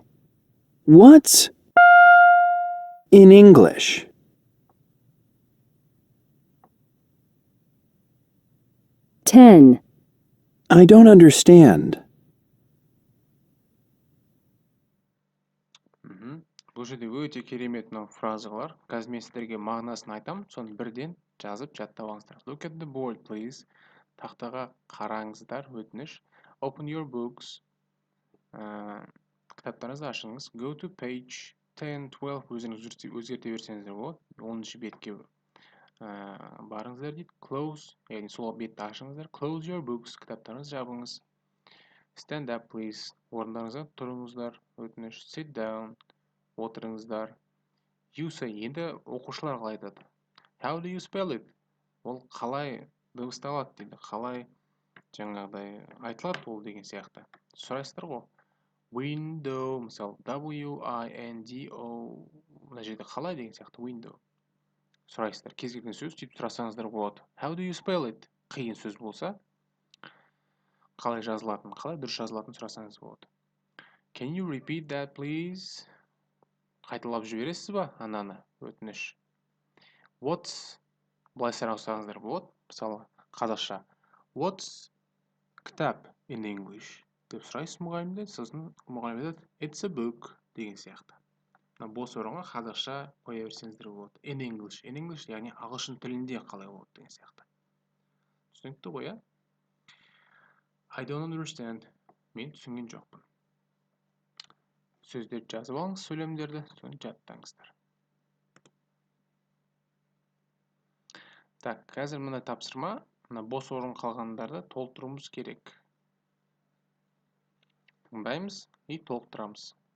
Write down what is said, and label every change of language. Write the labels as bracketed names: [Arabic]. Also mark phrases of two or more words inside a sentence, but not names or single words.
[English] What's in English? 10. I don't understand. [Kazakh] Бұл жерде өте керемет мынау фразалар. Қазір мен сіздерге мағынасын айтам, соны бірден жазып жаттап алыңыздар. [English] Look at the board, please. [Kazakh] Тақтаға қараңыздар, өтініш. [English] Open your books. [Kazakh] Кітаптарыңызды ашыңыз. [English] Go to page 10, 12. [Kazakh] Өзіңіз өзгерте берсеңіздер болады. 10-шы бетке барыңыздар дейді. Close, яғни сол бетті ашыңыздар. [English] Close your books. [Kazakh] Кітаптарыңызды жабыңыз. [English] Stand up, please. [Kazakh] Орындарыңыздан тұрыңыздар, өтініш. [English] Sit down. Отырыңыздар. You say, [Kazakh] енді оқушылар қалай айтады. [English] How do you spell it? [Kazakh] Ол қалай дыбысталады дейді. Қалай жаңағыдай айтылады ол деген сияқты. Сұрайсыздар ғой. Window, мысалы, [English] W-I-N-D-O. [Kazakh] Мына жерде қалай деген сияқты. Window. Сұрайсыздар. Кез келген сөз сөйтіп сұрасаңыздар болады. [English] How do you spell it? [Kazakh] Қиын сөз болса, қалай жазылатын, қалай дұрыс жазылатын сұрасаңыз болады. [English] Can you repeat that, please? [Kazakh] Қайталап жібересіз ба ананы, өтініш. What's, былай сұрасаңыздар болады, мысалы қазақша. [English] What's кітап in English? [Kazakh] Деп сұрайсыз мұғалімден, сосын мұғалім айтады, [English] it's a book [Kazakh] деген сияқты. Бос орынға қазақша қоя берсеңіздер болады. [English] In English, [Kazakh] яғни ағылшын тілінде қалай болады деген сияқты. Түсінікті ғой, иә? [English] I don't understand. [Kazakh] Мен түсінген жоқпын. Сөздерді жазып алыңыз, сөйлемдерді, соны жаттаңыздар. Так, қазір мына тапсырма, мына бос орын қалғандарды толтыруымыз керек. Тыңдаймыз и толықтырамыз.